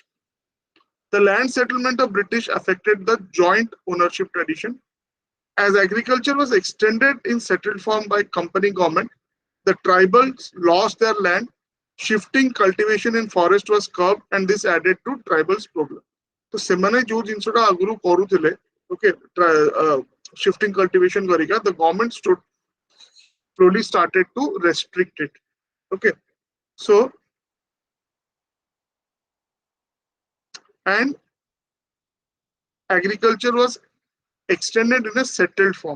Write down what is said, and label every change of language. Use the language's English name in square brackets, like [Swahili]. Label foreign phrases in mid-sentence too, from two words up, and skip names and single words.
[English] The land settlement of British affected the joint ownership tradition. As agriculture was extended in settled form by company government, the tribals lost their land. Shifting cultivation in forest was curbed, and this added to tribals' problem. [Odia] So ସେମାନେ ଯୋଉ ଜିନିଷଟା ଆଗରୁ କରୁଥିଲେ, [English] okay, shifting cultivation କରିକା, the government slowly started to restrict it. Okay, so and agriculture was extended in a settled form.